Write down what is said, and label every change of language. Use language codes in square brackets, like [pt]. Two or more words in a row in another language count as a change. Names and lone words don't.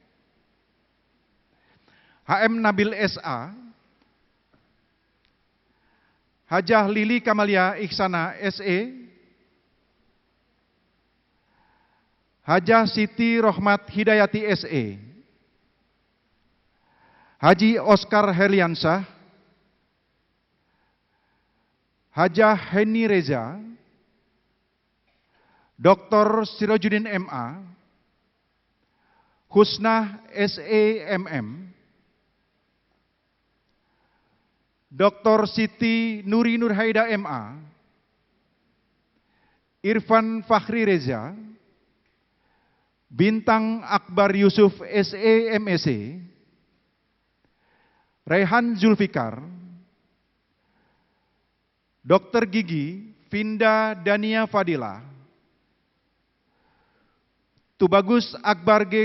[id] HM Nabil SA, Hajah Lili Kamalia Ikhsana, SE, Hajah Siti Rohmat Hidayati, SE, Haji Oscar Herliansyah, Hajah Heni Reza, Dr. Sirojudin MA, Husnah SEMM, Dr. Siti Nuri Nurhaida MA, Irfan Fakhri Reza, Bintang Akbar Yusuf SEMSC, Rehan Zulfikar, Dr. Gigi Vinda Dania Fadila, Tubagus Akbar G.